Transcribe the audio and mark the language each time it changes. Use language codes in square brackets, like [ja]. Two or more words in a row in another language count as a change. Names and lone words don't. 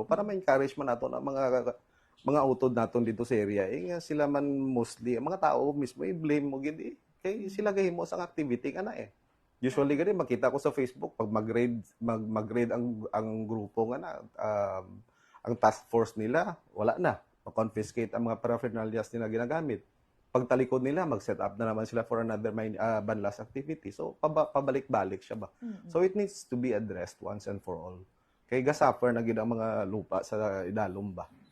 [hil] para ma-encourage man naton ang mga utod naton dito sa area nga sila man mostly ang mga tao mismo i-blame mo gid kay sila gahimo sang activity kana usually gani makita ko sa Facebook pag mag-raid ang grupo nga na ang [en] task force [hil] nila wala na ma-confiscate ang mga paraphernalias nila ginagamit pagtalikod nila, mag-set up na naman sila [en] for another [hil] banlas activity. So, pabalik-balik siya ba? [en] So, it needs to be addressed once and for all. [hil] Kay gasuffer na gid ang mga lupa sa idalom ba?